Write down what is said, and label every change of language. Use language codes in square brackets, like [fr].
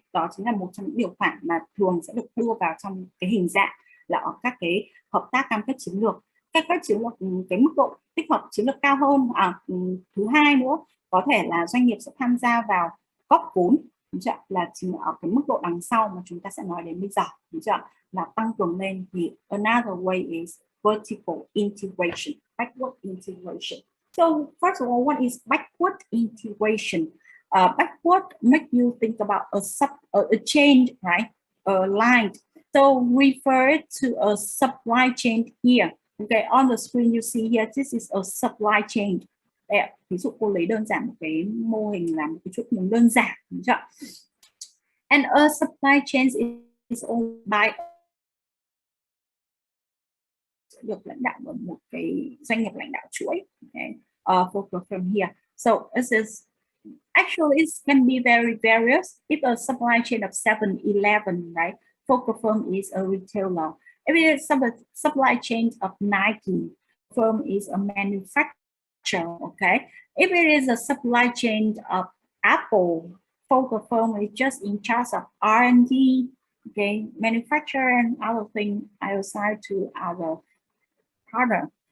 [vi] Đó chính là một trong những điều khoản mà thường sẽ được đưa vào trong cái hình dạng là ở các cái hợp tác cam kết chiến lược. Các chiến lược cái mức độ tích hợp chiến lược cao hơn. Thứ hai nữa có thể là doanh nghiệp sẽ tham gia vào góp vốn, là chính ở cái mức độ đằng sau mà chúng ta sẽ nói đến bây giờ, là tăng cường lên. [en] Thì another way is vertical integration, backward integration. So first of all, what is backward integration? Backward make you think about a chain, right? A line. So refer to a supply chain here. Okay, on the screen you see here, this is a supply chain. [vi] Ví dụ cô lấy đơn giản một cái mô hình làm một cái chuỗi cung đơn giản, đúng chưa? [en] And a supply chain is owned by, [vi] được lãnh đạo bởi một cái doanh nghiệp lãnh đạo chuỗi. [en] Okay, focus from here. So this is actually it can be very various. If a supply chain of 7-Eleven, right? Focus firm is a retailer. If it is a supply chain of Nike, firm is a manufacturer. Okay, if it is a supply chain of Apple, focus firm is just in charge of R&D, okay, manufacture and other things outside to our partner.